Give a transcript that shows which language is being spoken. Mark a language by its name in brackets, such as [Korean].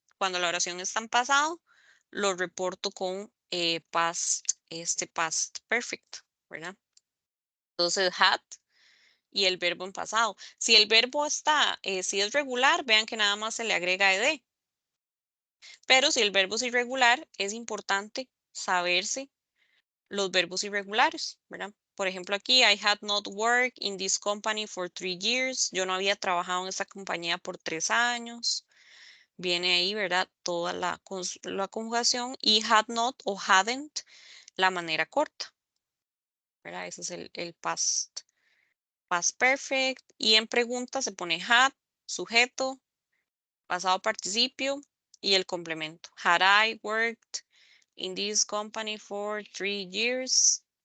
[Spanish] Cuando la oración está en pasado, lo reporto con past perfect, ¿verdad? Entonces, had y el verbo en pasado. Si el verbo está, si es regular, vean que nada más se le agrega ed. Pero si el verbo es irregular, es importante saberse los verbos irregulares, ¿verdad? Por ejemplo, aquí, [English] I had not worked in this company for 3 years. [Spanish] Yo no había trabajado en esta compañía por 3 años. Viene ahí, ¿verdad? Toda la conjugación y had not o hadn't, la manera corta, ¿verdad? Ese es el past perfect. Y en pregunta se pone had, sujeto, pasado participio y el complemento. [English] Had I worked in this company for 3 years?